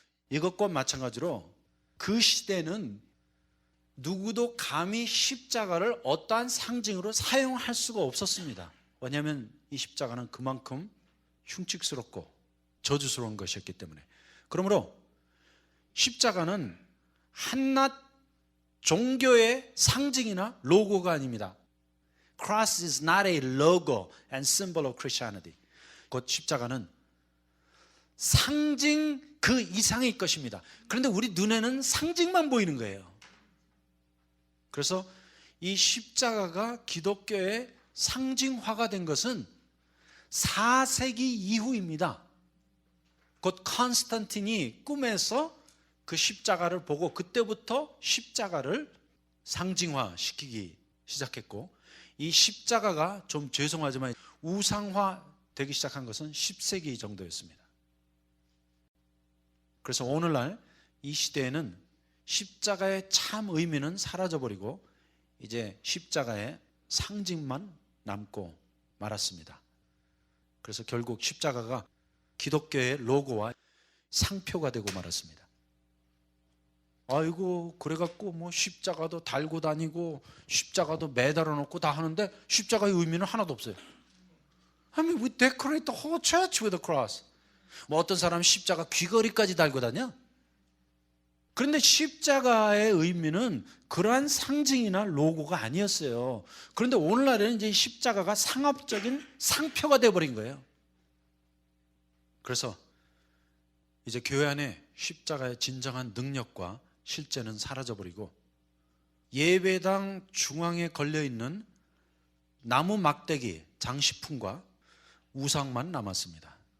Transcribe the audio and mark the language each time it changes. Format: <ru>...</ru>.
<ko>이것과 마찬가지로 그 시대는 누구도 감히 십자가를 어떠한 상징으로 사용할 수가 없었습니다. 왜냐하면 이 십자가는 그만큼 흉측스럽고 저주스러운 것이었기 때문에. 그러므로 십자가는 한낱 종교의 상징이나 로고가 아닙니다.</ko> <en>Cross is not a logo and symbol of Christianity.</en> <ko>곧 십자가는 상징 그 이상의 것입니다. 그런데 우리 눈에는 상징만 보이는 거예요. 그래서 이 십자가가 기독교의 상징화가 된 것은 4세기 이후입니다. 곧 컨스탄틴이 꿈에서 그 십자가를 보고 그때부터 십자가를 상징화시키기 시작했고, 이 십자가가 좀 죄송하지만 우상화되기 시작한 것은 10세기 정도였습니다. 그래서 오늘날 이 시대에는 십자가의 참 의미는 사라져버리고 이제 십자가의 상징만 남고 말았습니다. 그래서 결국 십자가가 기독교의 로고와 상표가 되고 말았습니다. 아이고, 그래갖고 뭐 십자가도 달고 다니고 십자가도 매달아 놓고 다 하는데 십자가의 의미는 하나도 없어요.</ko> <en>I mean, we decorate the whole church with a cross.</en> <ko>뭐 어떤 사람은 십자가 귀걸이까지 달고 다녀. 그런데 십자가의 의미는 그러한 상징이나 로고가 아니었어요. 그런데 오늘날에는 이제 십자가가 상업적인 상표가 되어버린 거예요. 그래서 이제 교회 안에 십자가의 진정한 능력과 실제는 사라져버리고 예배당 중앙에 걸려있는 나무 막대기 장식품과 우상만 남았습니다.</ko>